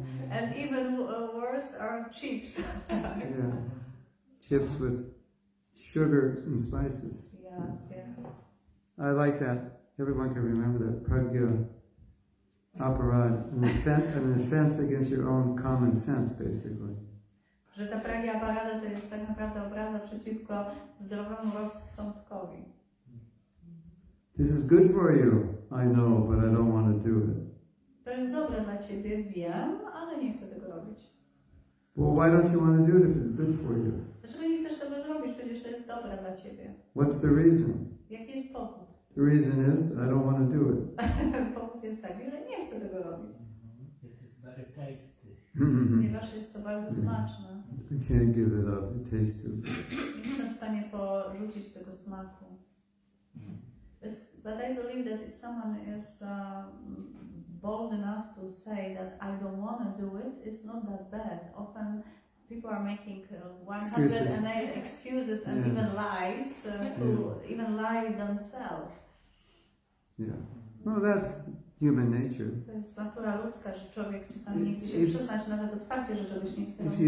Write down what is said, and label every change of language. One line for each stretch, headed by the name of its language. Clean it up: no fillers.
English: And even worse are chips. Yeah. Chips with sugar and spices. Yeah. I like that. Everyone can remember that. Prajāpatis. An offense against your own common sense, basically.
Polish: Że ta Prajāpatis to jest tak naprawdę obraza przeciwko zdrowemu rozsądkowi.
English: This is good for you, I know, but I don't want to do it.
Polish: To jest dobre dla ciebie, wiem, ale nie chcę tego robić.
English: Well, why don't you want to do it if it's good for you?
Polish: Dlaczego nie chcesz tego zrobić? Przecież to jest dobre dla ciebie.
English: What's the reason?
Polish: Jaki jest powód?
English: The reason is I don't want to do it.
Polish: Powód jest taki, że nie chcę tego robić.
English: It is very tasty.
Polish: Ponieważ jest to bardzo smaczne.
English: I can't give it up. It tastes too good.
Polish: Nie jestem w stanie porzucić tego smaku.
English: But I believe that if someone is bold enough to say that I don't want to do it, it's not that bad. Often people are making 108 excuses and even lies to even lie themselves. Yeah. Well, that's human nature.
Polish: To jest natura ludzka, że człowiek czasami nie chce się przyznać nawet otwarcie, że czegoś nie chce.